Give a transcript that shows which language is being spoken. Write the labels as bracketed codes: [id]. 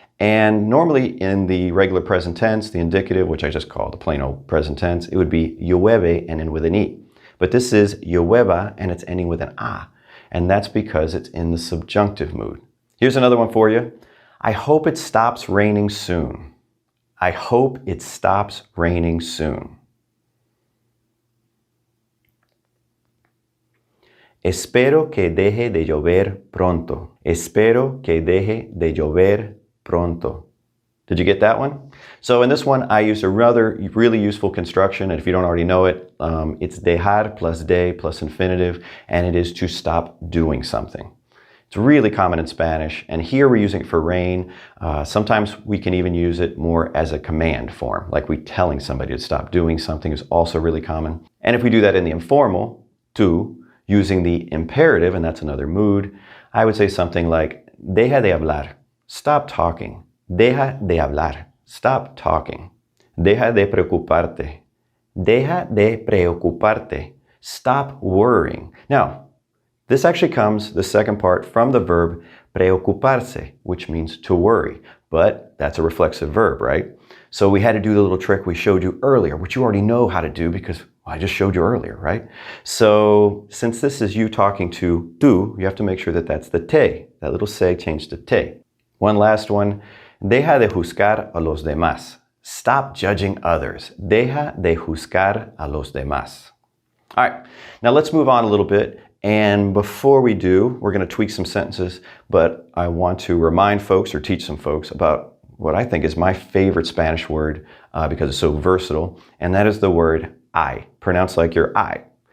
[en] And normally in the regular present tense, the indicative, which I just call the plain old present tense, it would be llueve and end with an E. But this is llueva and it's ending with an A. And that's because it's in the subjunctive mood. Here's another one for you. I hope it stops raining soon. I hope it stops raining soon. [es] Espero que deje de llover pronto. Espero que deje de llover pronto. [en] Did you get that one? So in this one, I used a rather really useful construction, and if you don't already know it, it's dejar plus de plus infinitive, and it is to stop doing something. It's really common in Spanish, and here we're using it for rain. Sometimes we can even use it more as a command form, like we telling somebody to stop doing something is also really common. And if we do that in the informal, tú, using the imperative, and that's another mood, I would say something like, [es] deja de hablar. [en] Stop talking. [es] Deja de hablar. [en] Stop talking. [es] Deja de preocuparte. Deja de preocuparte. [en] Stop worrying. Now, This actually comes, the second part, from the verb preocuparse, which means to worry. But that's a reflexive verb, right? So we had to do the little trick we showed you earlier, which you already know how to do because I just showed you earlier, right? So since this is you talking to tú, you have to make sure that that's the te. That little se changed to te. One last one. [es] Deja de juzgar a los demás. [en] Stop judging others. [es] Deja de juzgar a los demás. [en] All right, now let's move on a little bit. And before we do, we're going to tweak some sentences, but I want to remind folks or teach some folks about what I think is my favorite Spanish word because it's so versatile, and that is the word I, pronounced like your I.